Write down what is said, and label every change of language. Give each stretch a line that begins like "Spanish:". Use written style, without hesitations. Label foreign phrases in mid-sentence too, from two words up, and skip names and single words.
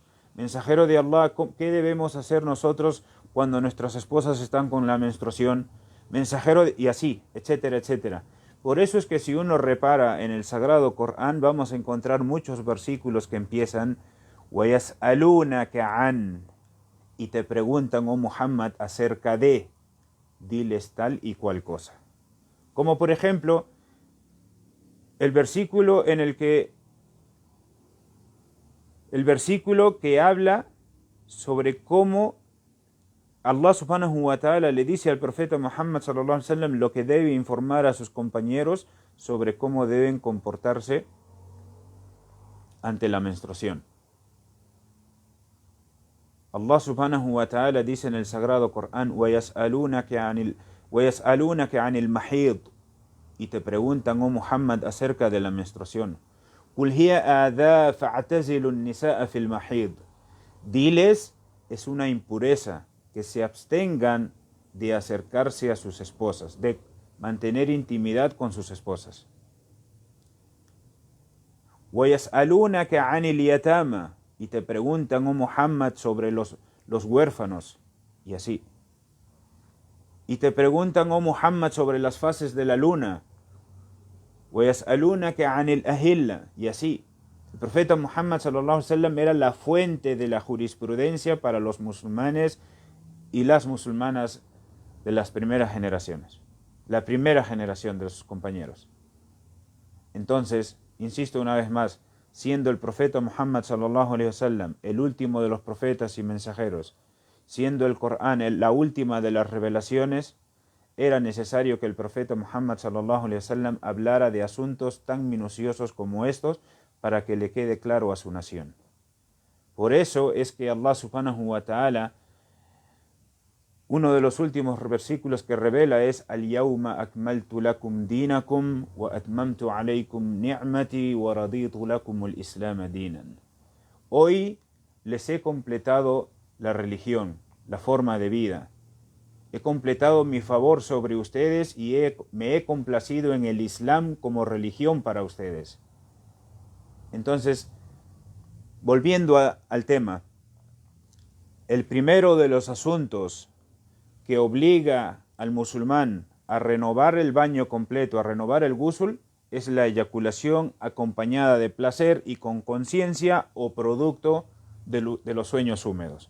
Spanish: Mensajero de Allah, ¿qué debemos hacer nosotros cuando nuestras esposas están con la menstruación? Y así, etcétera, etcétera. Por eso es que si uno repara en el sagrado Corán, vamos a encontrar muchos versículos que empiezan
Arabic: وَيَسْأَلُونَكَ عَنْ,
Spanish: y te preguntan, oh Muhammad, acerca de, diles tal y cual cosa. Como por ejemplo, el versículo que habla sobre cómo
Arabic: الله سبحانه وتعالى
Spanish: le dice al profeta Muhammad
Arabic: صلى الله عليه وسلم
Spanish: lo que debe informar a sus compañeros sobre cómo deben comportarse ante la menstruación.
Arabic: الله سبحانه وتعالى
Spanish: dice en el sagrado Corán,
Arabic: وَيَسْأَلُونَكَ عَنِ الْمَحِيضِ,
Spanish: y te preguntan, oh Muhammad, acerca de la menstruación.
Arabic: قُلْ هِيَ آذَى فَاعْتَزِلُوا النِّسَاءَ فِي الْمَحِيضِ,
Spanish: diles, es una impureza, que se abstengan de acercarse a sus esposas, de mantener intimidad con sus esposas.
Arabic: وَيَسْأَلُونَكَ عَنِ الْيَتَامَى,
Spanish: y te preguntan, oh Muhammad, sobre los huérfanos, y así. Y te preguntan, oh Muhammad, sobre las fases de la luna.
Arabic: وَيَسْأَلُونَكَ عَنِ الْأَهِلَّةِ,
Spanish: y así. El profeta Muhammad
Arabic: صلى الله عليه وسلم
Spanish: era la fuente de la jurisprudencia para los musulmanes y las musulmanas de las primeras generaciones, la primera generación de sus compañeros. Entonces, insisto una vez más, siendo el profeta Muhammad
Arabic: صلى الله عليه وسلم
Spanish: el último de los profetas y mensajeros, siendo el Corán la última de las revelaciones, era necesario que el profeta Muhammad
Arabic: صلى الله عليه وسلم
Spanish: hablara de asuntos tan minuciosos como estos para que le quede claro a su nación. Por eso es que
Arabic: الله سبحانه وتعالى,
Spanish: uno de los últimos versículos que revela es
Arabic: اليوم أكملت لكم دينكم وأتممت عليكم نعمتي ورضيت لكم الإسلام دينا.
Spanish: Hoy les he completado la religión, la forma de vida. He completado mi favor sobre ustedes y me he complacido en el Islam como religión para ustedes. Entonces, Volviendo al tema, el primero de los asuntos que obliga al musulmán a renovar el baño completo, a renovar el ghusl, es la eyaculación acompañada de placer y con conciencia o producto de los sueños húmedos.